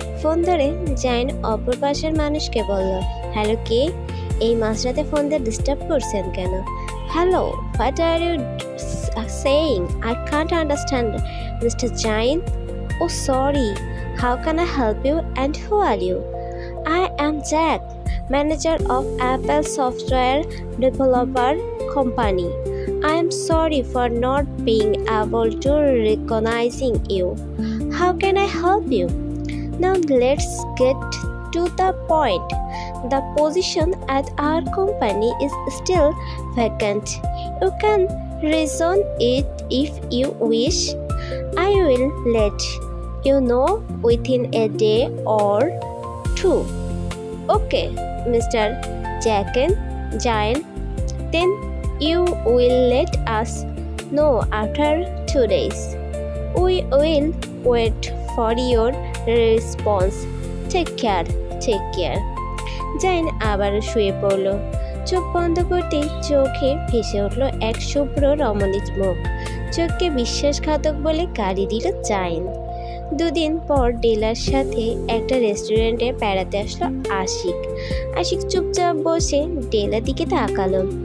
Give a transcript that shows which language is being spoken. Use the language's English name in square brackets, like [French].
[Bangla] Phone ধরে জাইন অপর পাশের মানুষকে বলল, হ্যালো, কে? এই মাঝরাতে ফোন দিয়ে ডিস্টার্ব করছেন কেন? Hello, [English] What are you saying? I can't understand mister Zain. Oh sorry, how can I help you and who are you? I am Jack, manager of Apple Software Developer Company. I am sorry for not being able to recognizing you. How can I help you? Now let's get to the point. The position at our company is still vacant. You can resign it if you wish. I will let you know within a day or two. Okay, Mr. Jain. Then you will let us know after 2 days. We will wait for your response. Take care. [Bangla] Zain আবার শুয়ে পড়ল। চোখ বন্ধ করতেই চোখে ভেসে উঠল এক শুভ্র রমণীর মুখ। চোখকে বিশ্বাসঘাতক বলে গালি দিল জাইন। 2 দিন পর ডেলার সাথে একটা রেস্টুরেন্টে বেড়াতে আসলো আশিক চুপচাপ বসে ডেলার দিকে তাকালো।